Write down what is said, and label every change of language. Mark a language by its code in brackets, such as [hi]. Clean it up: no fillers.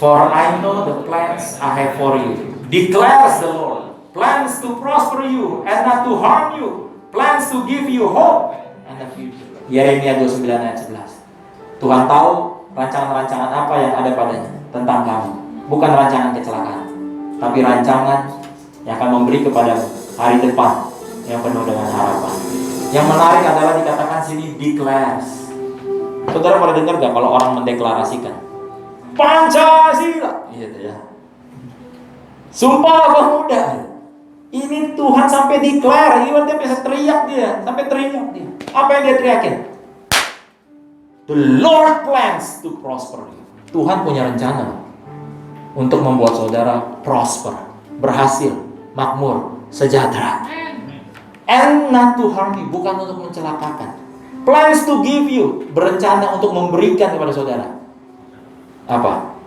[en] For I know the plans I have for you, declares the Lord. Plans to prosper you and not to harm you. Plans to give you hope and a future. [id] Yeremia 29 ayat 11. Tuhan tahu rancangan-rancangan apa yang ada padanya tentang kamu. Bukan rancangan kecelakaan, tapi rancangan yang akan memberi kepada hari depan yang penuh dengan harapan. Yang menarik adalah dikatakan sini declares. Saudara pernah dengar gak kalau orang mendeklarasikan Pancasila? Gitu ya. Sumpah Pemuda. Ini Tuhan sampai declare. Ini dia bisa teriak dia, sampai teriak dia. Apa yang dia teriakin? [en] The Lord plans to prosper you. [id] Tuhan punya rencana untuk membuat saudara prosper, berhasil, makmur, sejahtera. [en] And not to harm you, [id] bukan untuk mencelakakan. [en] Plans to give you, [id] berencana untuk memberikan kepada saudara apa?